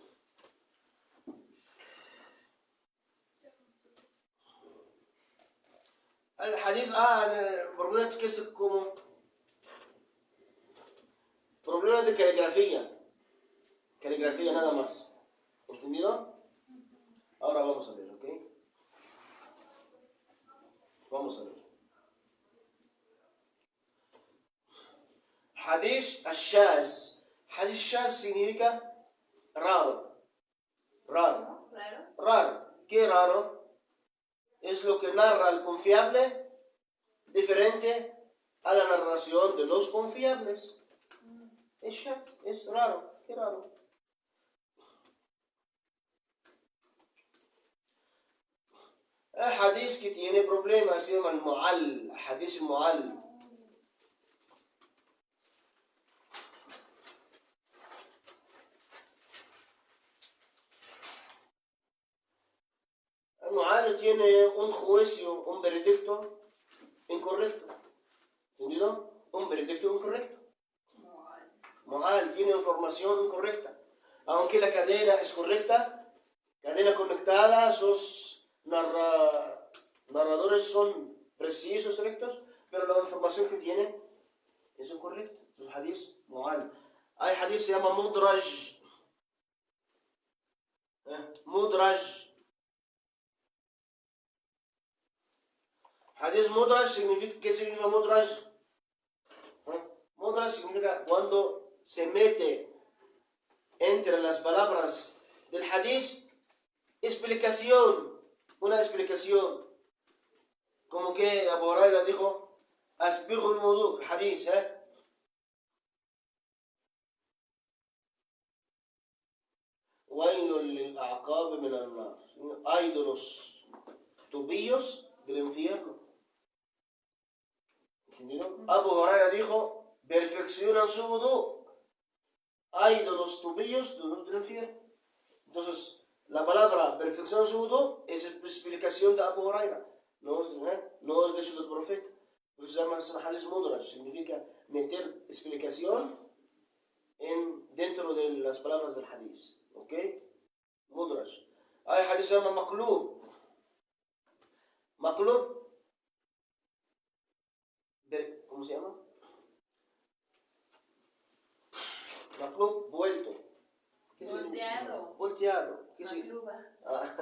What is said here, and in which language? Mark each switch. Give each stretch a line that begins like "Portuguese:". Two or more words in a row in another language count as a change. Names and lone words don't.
Spanish: El hadith, el problema es que es como problema de caligrafía. Caligrafía nada más. ¿Entendido? Ahora vamos a ver, ¿ok? Vamos a ver.
Arabic: حديث الشاذ. حديث شاذ
Spanish: significa raro. Raro. ¿No? Claro. Raro. ¿Qué raro? Es lo que narra el confiable diferente a la narración de los confiables. Es shaz, es raro. Qué raro. El hadith que tiene problemas se llama el mu'al.
Arabic: حديث معل.
Spanish: El mu'al tiene un juicio, un veredicto incorrecto. ¿Entendido? Un veredicto incorrecto. Mu'al tiene información incorrecta. Aunque la cadena es correcta, cadena conectada, sus narradores son precisos, rectos, pero la información que tiene es incorrecta. Es un
Arabic: حديث معل.
Spanish: Hay hadith se llama mudraj. Mudraj.
Arabic: حديث مدرج
Spanish: significa, ¿qué significa mudraj? Mudraj significa cuando se mete entre las palabras del hadith explicación, una explicación, como que Abu Huraira dijo,
Arabic: أسبغوا الوضوء,
Spanish: hadith,
Arabic: ويل للأعقاب من النار,
Spanish: hay de los tobillos del infierno. ¿Entendido? Abu Huraira dijo, perfeccionan su wudu, hay de los tobillos del infierno. Entonces, la palabra perfección su wudu es explicación de Abu Huraira, no es de su profeta. Entonces se llama
Arabic: حديث مدرج,
Spanish: significa meter explicación dentro de las palabras del hadith. ¿Ok? Mudraj. Hay hadith se llama maqlub. Maqlub, ¿cómo se llama? Maqlub, vuelto. Volteado. Volteado. ¿Qué significa? Macluba.